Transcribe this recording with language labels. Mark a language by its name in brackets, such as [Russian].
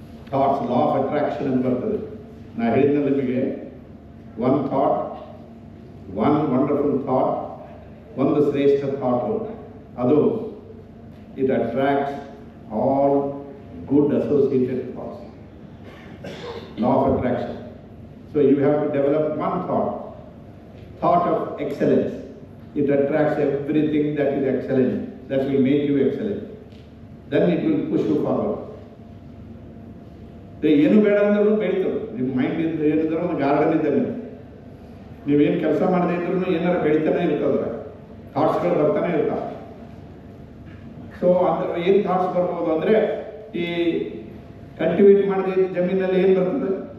[English] thoughts, law of attraction [Kannada] ಅಂತ ಬರ್ತದೆ. ನಾ ಹೇಳಿದ್ನ ನಿಮಗೆ, [English] One thought, one wonderful thought, ಒಂದು ಶ್ರೇಷ್ಠ thought, ಅದು it attracts all good associated thoughts. Law of attraction. So you have to develop one thought of excellence. It attracts everything that is excellent, that will make you excellent. Then it will push you forward. [Kannada] ಏನು ಬೇಡ ಅಂದ್ರೂ ಬೆಳೀತದೆ. ನಿಮ್ಮ mind ಏನಿದ್ರು ಒಂದು garden ಇದ್ದಂಗೆ, ನೀವೇನು ಕೆಲಸ ಮಾಡದೇ ಇದ್ರೂ ಏನಾರು ಬೆಳೀತಾನೆ ಇರ್ತದ್ರೆ, ಥಾಟ್ಸ್ಗಳು ಬರ್ತಾನೆ ಇರ್ತಾವೆ. ಸೊ ಅಂದ್ರೆ ಏನು ಥಾಟ್ಸ್ ಬರ್ಬೋದು ಅಂದರೆ, ಈ ಕಲ್ಟಿವೇಟ್ ಮಾಡದೇ ಇದ್ದ ಜಮೀನಲ್ಲಿ ಏನು ಬರ್ತದೆ?